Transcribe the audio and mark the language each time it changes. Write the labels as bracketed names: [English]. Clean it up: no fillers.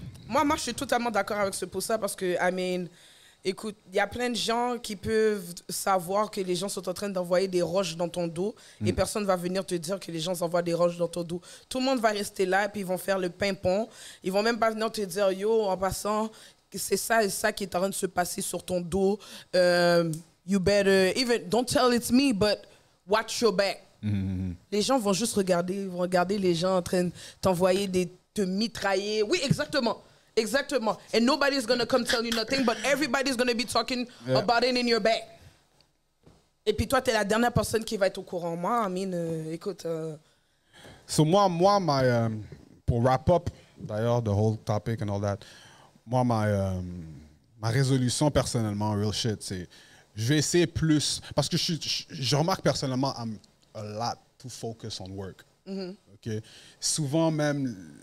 [French] Moi, je suis totalement d'accord avec ce pour ça parce que, I mean, écoute, il y a plein de gens qui peuvent savoir que les gens sont en train d'envoyer des roches dans ton dos et personne ne va venir te dire que les gens envoient des roches dans ton dos. Tout le monde va rester là et puis ils vont faire le pimpon. Ils vont même pas venir te dire, yo, en passant, c'est ça et ça qui est en train de se passer sur ton dos. [English] You better, even, don't tell it's me, but watch your back. [French] Les gens vont juste regarder, ils vont regarder les gens en train de t'envoyer te mitrailler. Oui, exactement. Exactement. [English] And nobody's going to come tell you nothing, but everybody's going to be talking about it in your back. [French] Et puis toi, tu es la dernière personne qui va être au courant. Moi, I mean, écoute... So moi pour wrap up, d'ailleurs, the whole topic and all that, moi, ma résolution personnellement, real shit, c'est... Je vais essayer plus... Parce que je remarque personnellement, I'm a lot too focused on work. Okay? Souvent même...